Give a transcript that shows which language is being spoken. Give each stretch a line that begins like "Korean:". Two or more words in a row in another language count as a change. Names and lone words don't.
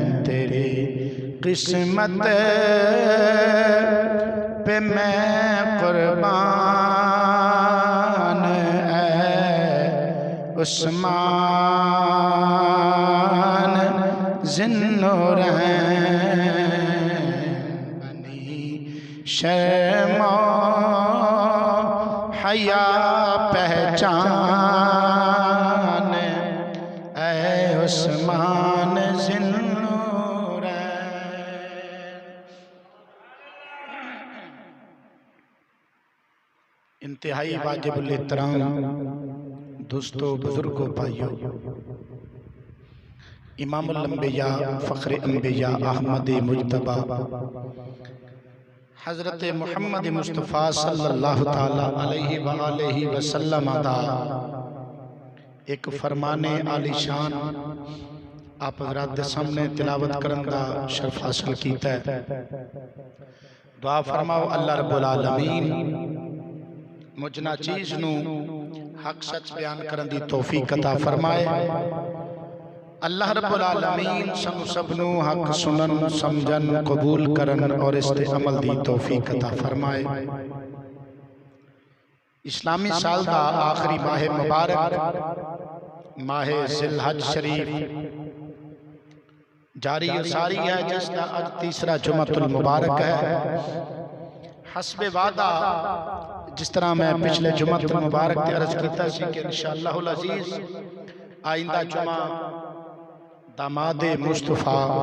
Urdu: تیری قسمت پہ میں قربان، اے عثمان ذوالنورین. بنی شرم و حیا پہچان، اے عثمان ذوالنورین. انتہائی واجب الاحترام دوستوں، بزرگوں، بھائیوں، امام الانبیاء فخرِ انبیاء احمد مجتبیٰ حضرت محمد مصطفیٰ
Arabic: صلى الله تعالى عليه وآله وسلم
Punjabi: دا ایک فرمانِ عالیشان آپ حضرات دے سامنے تلاوت کرن دا شرف حاصل کیتا ہے. دعا فرماؤ اللہ رب العالمین مجھ نا چیز نوں حق سچ بیان کرن دی توفیق عطا فرمائے. اللہ رب العالمین سانوں سب نوں حق سنن سمجھن قبول کرن اور اس تے عمل دی توفیق عطا فرمائے. اسلامی سال دا آخری ماہ مبارک ماہ ذوالحج شریف جاری ساری ہے,
Urdu: جس کا آج تیسرا جمعۃ المبارک ہے.
Punjabi: حسبِ وعدہ جس طرح میں پچھلے جمعۃ المبارک تے عرض کیتا سی کہ
Arabic: إن شاء الله العزيز
Punjabi: آئندہ جمعہ دامادِ مصطفیٰ